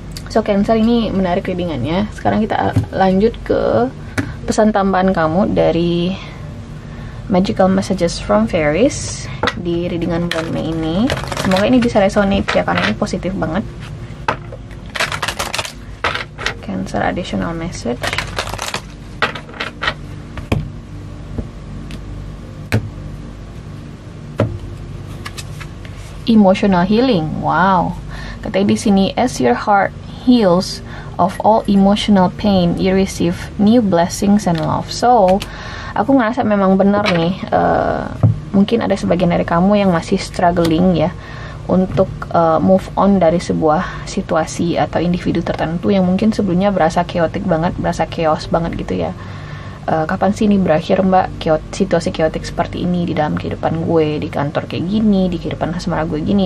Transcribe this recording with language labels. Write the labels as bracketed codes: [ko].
[id] So, Cancer, ini menarik readingannya. Sekarang kita lanjut ke pesan tambahan kamu dari Magical Messages from Fairies di readingan bulan Mei ini. Semoga ini bisa resonate ya, karena ini positif banget. [en] Cancer additional message. Emotional healing. Wow. [id] Katanya di sini, [en] as your heart heals of all emotional pain, you receive new blessings and love. [id] So, aku ngerasa memang benar nih, mungkin ada sebagian dari kamu yang masih struggling ya untuk move on dari sebuah situasi atau individu tertentu yang mungkin sebelumnya berasa chaotic banget, berasa chaos banget gitu ya. Kapan sih ini berakhir, mbak, situasi chaotic seperti ini di dalam kehidupan gue, di kantor kayak gini, di kehidupan asmara gue gini.